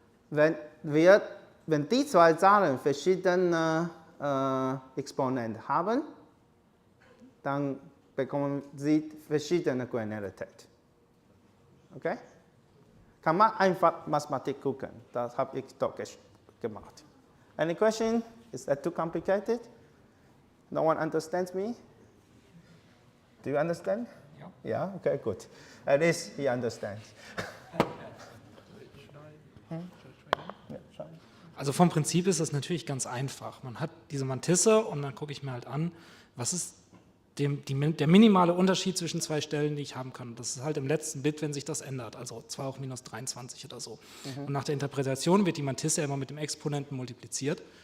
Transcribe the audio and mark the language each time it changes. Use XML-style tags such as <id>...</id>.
<de>Wenn die zwei Zahlen verschiedene Exponenten haben, dann bekommen sie verschiedene Granularität. Okay? Kann man einfach Mathematik gucken. Das habe ich doch gemacht.</de> <en>Any question? Is that too complicated? No one understands me? Do you understand?</en> <de>Ja.</de> <en>Yeah? Okay, good. At least he understands.</en> <de>Also vom Prinzip ist das natürlich ganz einfach. Man hat diese Mantisse und dann gucke ich mir halt an, was ist der minimale Unterschied zwischen zwei Stellen, die ich haben kann. Das ist halt im letzten Bit, wenn sich das ändert, also 2 hoch minus 23 oder so. Und nach der Interpretation wird die Mantisse immer mit dem Exponenten multipliziert.</de>